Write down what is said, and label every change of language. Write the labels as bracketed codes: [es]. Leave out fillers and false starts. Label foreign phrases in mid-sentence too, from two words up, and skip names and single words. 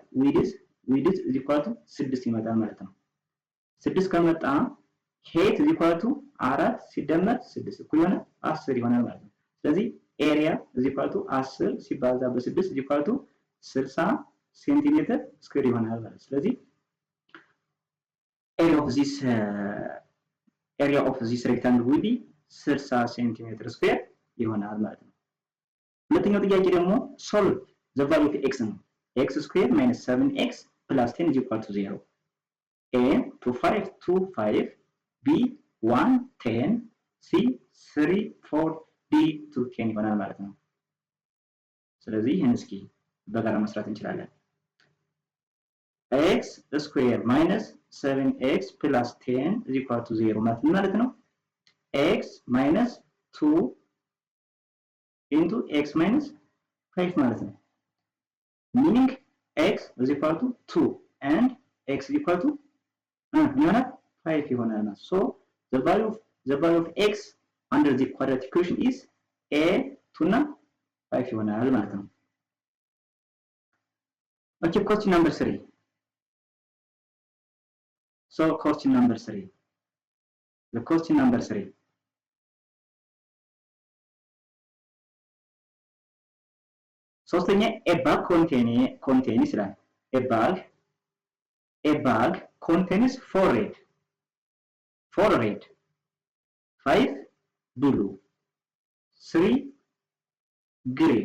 [am] ዊድዝ እዚህ ኳቱ 6 ይመጣል ማለት ነው። 6 ከመጣ ሄት እዚህ ኳቱ 4 ሲደመር 6 እኩል ይሆናል 10 ይሆናል ማለት ነው። ስለዚህ ኤሪያ እዚህ ኳቱ 10 ሲባዛ በ6 እዚህ ኳቱ 60 [en] centimeter square [am] ይሆናል ማለት ነው። ስለዚህ [en] area of this rectangle will be 60 centimeter square [am] ይሆናል ማለት ነው። ሁለተኛው ጥያቄ ደግሞ [en] solve the value of x ነው። x squared minus 7x plus 10 is equal to 0. [am] A 5 B 1 10 C 3 4 D 2 10 ይሆናል ማለት ነው። ስለዚህ ይሄን እስኪ በጋራ መስራት እንችላለን። [en] x squared minus 7x plus 10 is equal to 0 [am] ማለት ነው። [en] x minus 2 into x minus 5 [am] ማለት ነው። [en] meaning x is equal to 2 and x is equal to 5 ይሆናል። so the value of x under the quadratic equation is a 2 እና 5 [am] ይሆናል ማለት ነው። [en] okay, question number 3. so question number 3 the question number 3 ሶስተኛ a bag contains ይላል a bag contains 4 red 5 blue 3 green.